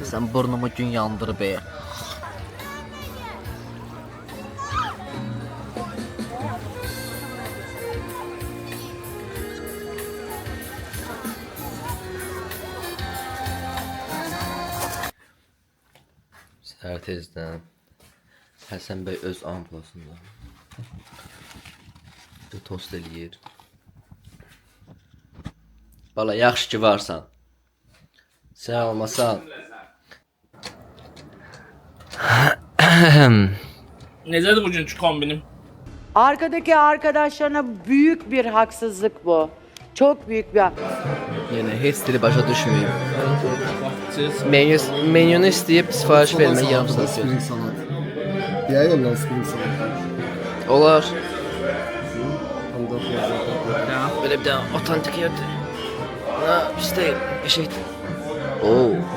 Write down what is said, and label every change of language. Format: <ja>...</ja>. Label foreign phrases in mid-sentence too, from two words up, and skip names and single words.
<az>Sən burnumu gün yandırıb ey. Səhər tezdən Həsən bəy öz amplasında tost eləyir. Bala, yaxşı ki varsan. Sən olmasan. Necədir bugünkü kombinim?</az> <tr>Arkadaki arkadaşlarına büyük bir haksızlık bu. Çok büyük bir</tr> <az>Yəni heç dili başa düşməyib. Menyunu istəyib sifariş vermək yarım saat. Spring salat. Deyək onlar spring salat. Olar. Belə bir dənə otantik yerdir. Pis deyil, eşəkdir. Oo.</az>